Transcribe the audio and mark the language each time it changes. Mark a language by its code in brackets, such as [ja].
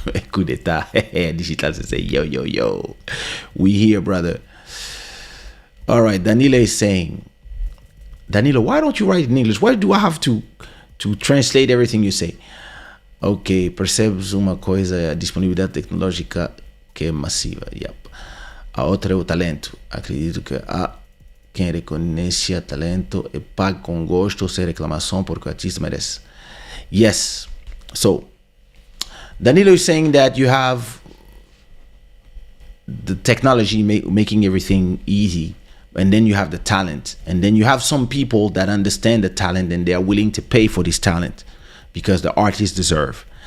[en] Coup d'etat. Digital say, yo. We here, brother. All right, Danilo is saying, Danilo, why don't you write in English? Why do I have to translate everything you say? [pt] Ok, percebes uma coisa, a disponibilidade tecnológica que é massiva. [en] Yep. [pt] A outra é o talento. Acredito que há quem reconheça talento e pague com gosto sem reclamação porque o artista merece. [en] Yes. So, Danilo is saying that you have the technology making everything easy, and then you have the talent, and then you have some people that understand the talent and they are willing to pay for this talent because the artists deserve.